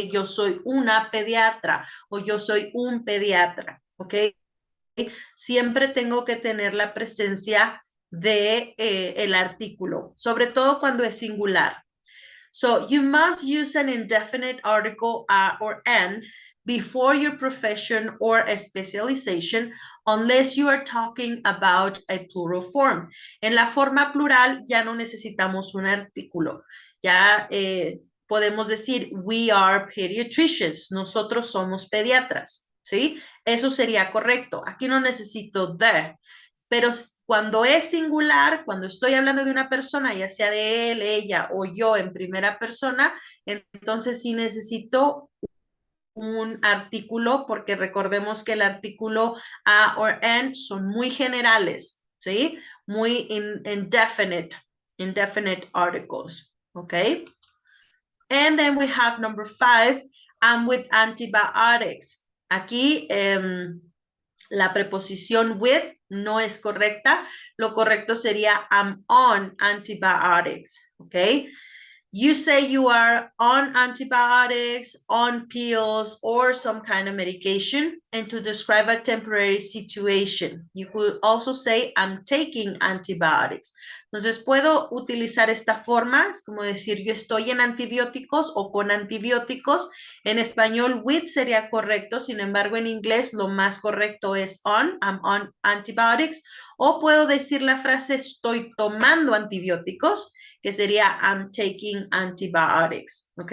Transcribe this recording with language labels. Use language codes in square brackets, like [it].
[es] Yo soy una pediatra o yo soy un pediatra, ¿ok? Siempre tengo que tener la presencia de el artículo, sobre todo cuando es singular. [en] So, you must use an indefinite article or an before your profession or a specialization unless you are talking about a plural form. [es] En la forma plural ya no necesitamos un artículo. Ya podemos decir, we are pediatricians, nosotros somos pediatras, ¿sí? Eso sería correcto. Aquí no necesito the, pero cuando es singular, cuando estoy hablando de una persona, ya sea de él, ella o yo en primera persona, entonces sí necesito un artículo, porque recordemos que el artículo a or an son muy generales, ¿sí? Muy indefinite articles, ¿ok? [en] And then we have number 5, I'm with antibiotics. [es] Aquí la preposición with no es correcta. Lo correcto sería I'm on antibiotics, ¿ok? [en] You say you are on antibiotics, on pills, or some kind of medication, and to describe a temporary situation. You could also say, I'm taking antibiotics. [es] Entonces, puedo utilizar esta forma, es como decir, yo estoy en antibióticos o con antibióticos. En español, with sería correcto, sin embargo, en inglés lo más correcto es on, I'm on antibiotics. O puedo decir la frase, estoy tomando antibióticos, que sería I'm taking antibiotics, ¿ok?